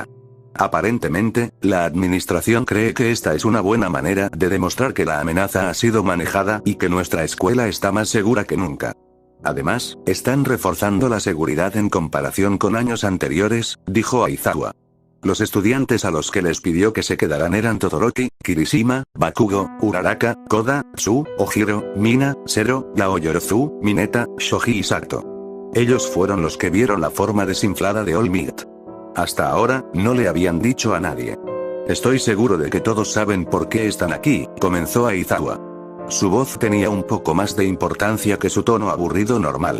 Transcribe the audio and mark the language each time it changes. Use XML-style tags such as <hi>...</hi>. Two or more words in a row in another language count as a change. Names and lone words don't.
<es>Aparentemente, la administración cree que esta es una buena manera de demostrar que la amenaza ha sido manejada y que nuestra escuela está más segura que nunca. Además, están reforzando la seguridad en comparación con años anteriores, dijo Aizawa. Los estudiantes a los que les pidió que se quedaran eran Todoroki, Kirishima, Bakugo, Uraraka, Koda, Tsu, Ojiro, Mina, Zero, Yaoyorozu, Mineta, Shoji y Sato. Ellos fueron los que vieron la forma desinflada de All Might. Hasta ahora, no le habían dicho a nadie. «Estoy seguro de que todos saben por qué están aquí», comenzó Aizawa. Su voz tenía un poco más de importancia que su tono aburrido normal.</es>